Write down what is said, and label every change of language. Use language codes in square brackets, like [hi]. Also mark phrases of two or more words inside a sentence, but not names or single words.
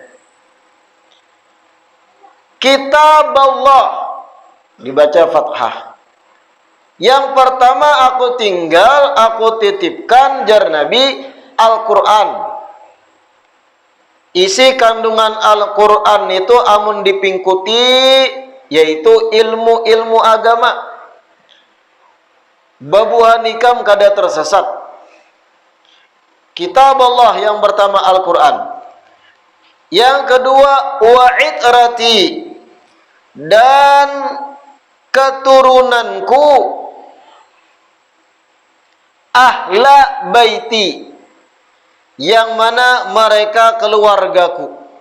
[id] Kitab Allah dibaca fathah. Yang pertama aku tinggal, aku titipkan jar Nabi Al-Quran. Isi kandungan Al-Quran itu amun dipingkuti, yaitu ilmu-ilmu agama. [bjn] Babuhan nikam kada tersesat. [id] Kitab Allah yang pertama Al-Quran. Yang kedua wa'itrati, dan keturunanku, [ar] ahla baiti, [id] yang mana mereka keluargaku.